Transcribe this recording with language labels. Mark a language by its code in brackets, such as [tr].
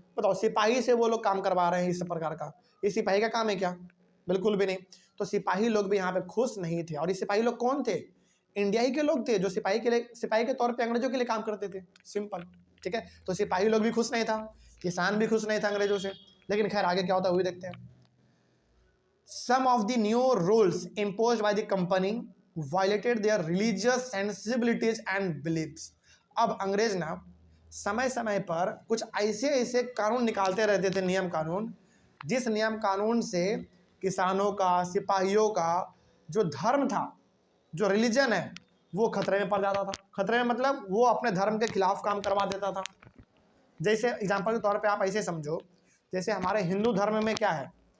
[hi] बताओ, सिपाही से वो लोग काम करवा रहे हैं इस प्रकार का, ये सिपाही का काम है क्या? बिल्कुल भी नहीं। तो सिपाही लोग भी यहाँ पे खुश नहीं थे। और ये सिपाही लोग कौन थे? इंडिया ही के लोग थे, जो सिपाही के लिए, सिपाही के तौर पे अंग्रेजों के लिए काम करते थे, सिंपल। ठीक है, तो सिपाही लोग भी खुश नहीं था, किसान भी खुश नहीं था अंग्रेजों से। लेकिन खैर आगे क्या होता है वही देखते हैं। [en] Some of the new rules imposed by the company violated their religious sensibilities and beliefs. [hi] अब अंग्रेज ना समय समय पर कुछ ऐसे ऐसे कानून निकालते रहते थे, नियम कानून, जिस नियम कानून से किसानों का, सिपाहियों का जो धर्म था, जो रिलीजन है, वो खतरे में पड़ जाता था। खतरे में मतलब वो अपने धर्म के खिलाफ काम करवा देता था। जैसे एग्जाम्पल के तौर पे आप ऐसे समझो, जैसे हमारे हिंदू धर्म में क्या है?